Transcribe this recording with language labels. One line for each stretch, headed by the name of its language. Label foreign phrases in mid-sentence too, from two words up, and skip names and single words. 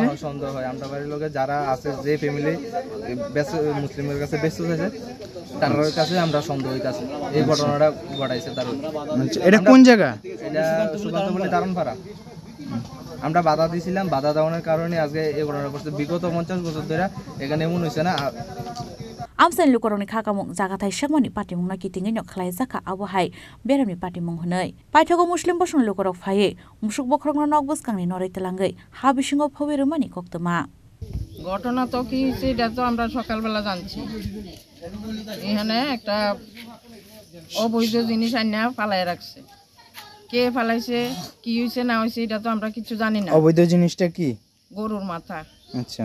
Bangla: সন্দেহ হয় আমরা বাড়ির লোকে যারা আছে যে ফ্যামিলি মুসলিমের কাছে বেচতে চাইছে তার কাছে আমরা সন্দেহ হইতাছে এই ঘটনাটা ঘটাইছে তার এটা কোন জায়গা এটা সুকান্তপল্লী দারুণপাড়া আমরা বাধা দিয়েছিলাম বাধা দেওয়ার কারণে আজকে এই ঘটনা ঘটছে বিগত 50 বছর ধরে এখানে এমন হয়েছে না
Kok Borok: Amsani lukurokni khakamung jagathai sakmani patimungna kitingei no khlaijaka abohai beramni patimung honoi paithago muslim bosong lukurok phaye musuk bokrokno nokbuskangni norai telangei ha bisingo phoberumani koktoma
Bangla: ঘটনা তো কি হয়েছে এটা তো আমরা সকালবেলা জানছি এখানে একটা অবৈধ জিনিস আইনা ফালাই রাখছে কে ফালাইছে কি হয়েছে না হয়েছে এটা তো আমরা কিছু জানি না অবৈধ জিনিসটা কি গরুর মাথা আচ্ছা